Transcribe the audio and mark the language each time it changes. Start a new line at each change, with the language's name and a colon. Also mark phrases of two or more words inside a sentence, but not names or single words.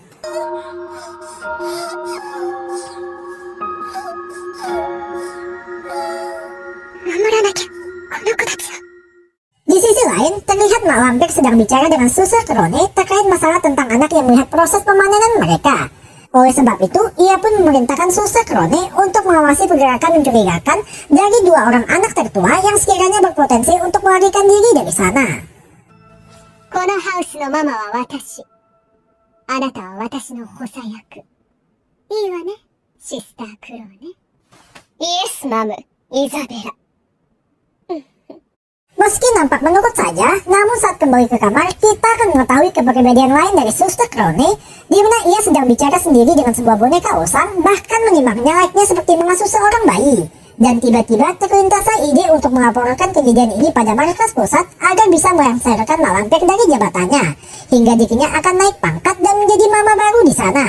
Indonesian: Di sisi lain, terlihat mak lampir sedang bicara dengan Suster Crone terkait masalah tentang anak yang melihat proses pemanenan mereka. Oleh sebab itu, ia pun memerintahkan Suster Crone untuk mengawasi pergerakan mencurigakan dari 2 orang anak tertua yang sekiranya berpotensi untuk melarikan diri dari sana.
Japanese: このハウスのママは私。あなたは私の補佐役。いいわね、シスタークローね。
English: Yes, ma'am,
Japanese: イザベラ。
Indonesian: Meski nampak menurut saja, namun saat kembali ke kamar, kita akan mengetahui kepribadian lain dari Suster Krone, di mana ia sedang bicara sendiri dengan sebuah boneka usang, bahkan menyimaknya layaknya seperti mengasuh seorang bayi. Dan tiba-tiba terlintas ide untuk melaporkan kejadian ini pada markas pusat agar bisa melengsarkan Malampir dari jabatannya, hingga dirinya akan naik pangkat dan menjadi mama baru di sana.